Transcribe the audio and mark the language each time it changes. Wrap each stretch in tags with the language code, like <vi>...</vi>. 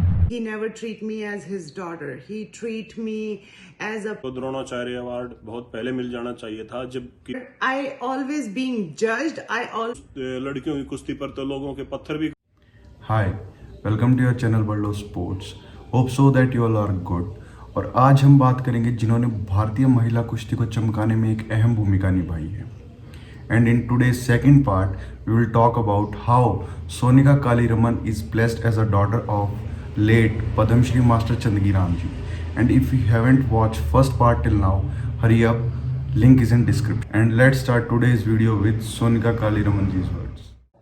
<en>He never treat me as his daughter. He treat me as a.</en> <hi>तो Dronacharya award बहुत पहले मिल जाना चाहिए था, जबकि</hi> <en>I always being judged. I always.</en> <hi>लड़कियों की कुश्ती पर तो लोगों के पत्थर भी.</hi> <en>Hi, welcome to your channel World of Sports. Hope so that you all are good.</en> <hi>और आज हम बात करेंगे जिन्होंने भारतीय महिला कुश्ती को चमकाने में एक अहम भूमिका निभाई है.</hi> <en>And in today's second part, we will talk about how Sonika Kaliraman is blessed as a daughter of late Padam Shri Master Chandagiram ji. And if you haven't watched first part till now, hurry up, link is in description. And let's start today's video with Sonika Kaliraman ji's words.</en>